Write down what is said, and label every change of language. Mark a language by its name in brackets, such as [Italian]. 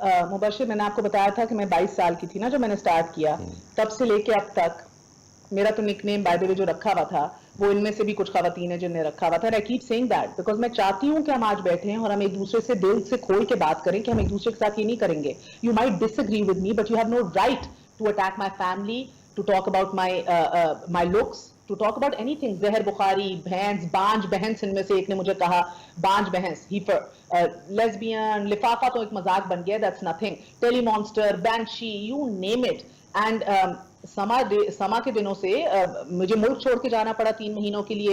[Urdu] مبشر, میں نے آپ کو بتایا تھا کہ میں 22 سال کی تھی نا جب میں نے سٹارٹ کیا, تب سے لے کے اب تک میرا تو نک نیم بائی دی وے جو رکھا ہوا تھا, وہ ان میں سے بھی کچھ خواتین ہیں جن نے رکھا ہوا تھا. [English] I keep saying that because [Urdu] میں چاہتی ہوں کہ ہم آج بیٹھیں اور ہم ایک دوسرے سے دل سے کھول کے بات کریں کہ ہم ایک دوسرے کے ساتھ یہ نہیں کریں گے. [English] You might disagree with me, but you have no right to attack my family, to talk about my looks, to talk about anything. [Urdu] زہر بخاری, بھینس, بانج بہنس, ان میں سے ایک نے مجھے کہا بانج بہنس, لیسبین, لفافہ تو ایک مذاق بن گیا, [English] that's nothing. [Urdu] Tele monster, بینشی, [English] you name it. And [Urdu] سما کے دنوں سے مجھے ملک چھوڑ کے جانا پڑا 3 مہینوں کے لیے.